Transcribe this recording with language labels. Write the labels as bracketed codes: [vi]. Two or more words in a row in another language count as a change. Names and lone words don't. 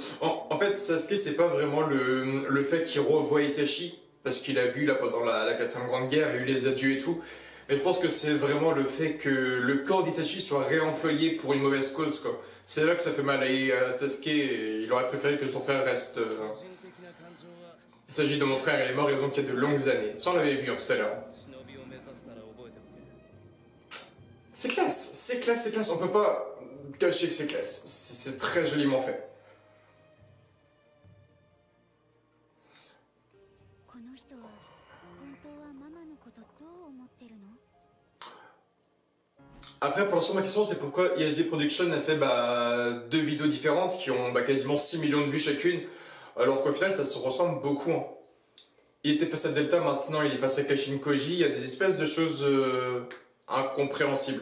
[fr] En fait Sasuke c'est pas vraiment le fait qu'il revoit Itachi, parce qu'il a vu là pendant la 4ème grande guerre, il y a eu les adieux et tout. Mais je pense que c'est vraiment le fait que le corps d'Itachi soit réemployé pour une mauvaise cause, quoi. C'est là que ça fait mal à Sasuke et il aurait préféré que son frère reste... Il s'agit de mon frère, il est mort il y a donc il y a de longues années. Ça on l'avait vu hein, tout à l'heure. [ja] 忍びを目指すなら覚えておけ [fr] C'est classe. On peut pas cacher que c'est classe. C'est très joliment fait. [ja] この人は本当はママのことどう思ってるの？ [fr] Après, pour l'instant, ma question, c'est pourquoi ISV Production a fait deux vidéos différentes qui ont quasiment 6 millions de vues chacune, alors qu'au final, ça se ressemble beaucoup. Hein. Il était face à Delta, maintenant il est face à Kashin Koji, il y a des espèces de choses incompréhensibles.